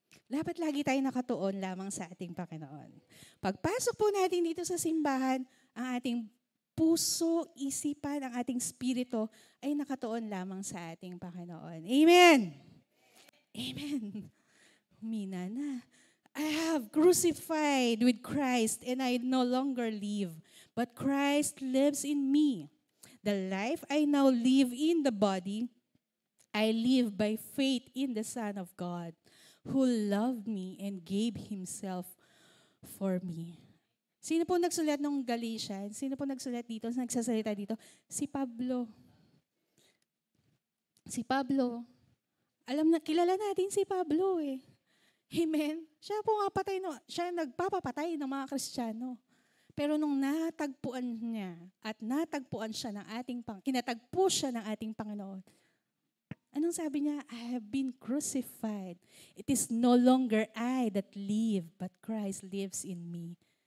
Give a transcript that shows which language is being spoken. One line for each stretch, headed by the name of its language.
Filipino: Dapat lagi tayo nakatuon lamang sa ating Panginoon. Pagpasok po natin dito sa simbahan, ang ating puso, isipan, ang ating spirito ay nakatuon lamang sa ating Panginoon. Amen! Amen! Humina na.
English: I have crucified with Christ and I no longer live, but Christ lives in me. The life I now live in the body, I live by faith in the Son of God, who loved me and gave Himself for me.
Filipino: Sino po nagsulat ng Galatians? Sino po nagsulat dito? Nagsasalita dito? Si Pablo. Si Pablo. Kilala natin si Pablo eh. Amen. Siya po siya nagpapapatay ng mga Kristiyano. Pero nung natagpuan niya at natagpuan siya ng kinatagpo siya ng ating Panginoon, anong sabi niya?
English: I have been crucified. It is no longer I that live, but Christ lives in me.